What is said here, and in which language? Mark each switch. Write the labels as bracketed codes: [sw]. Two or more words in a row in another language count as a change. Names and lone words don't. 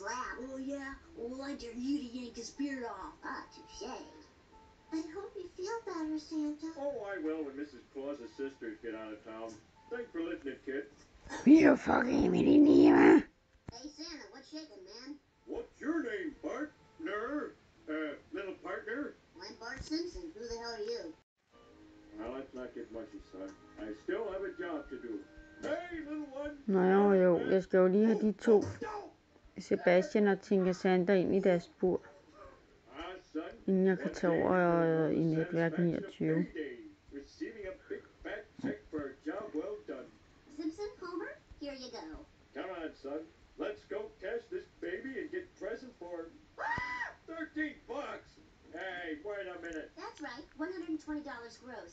[en] Oh, yeah? Well, I dare you to yank his beard off. Ah, touche. I hope you feel better, Santa. Oh, I will when Mrs. Claus's sisters get out of town. Thanks for listening, kid. [da] Vil du fucking med din neve? [en] Hey, Santa, what's shaking, man? What's your name, partner? Little partner? I'm Bart Simpson. Who the hell are you? Well, let's not get mushy, son. I still have a job to do. Hey, little one! [da] Nå jo, jeg skal jo lige have de to, Sebastian og Tinka Sander, ind i deres bur, [en] Ah, son, [da] inden jeg kan tage over i netværk 29. [en] Receiving a big fat check for a job well done. Simpson, Homer, here you go. Come on, son. Let's go cash this baby and get present for him. $13! Hey, wait a minute. That's right, $120 gross.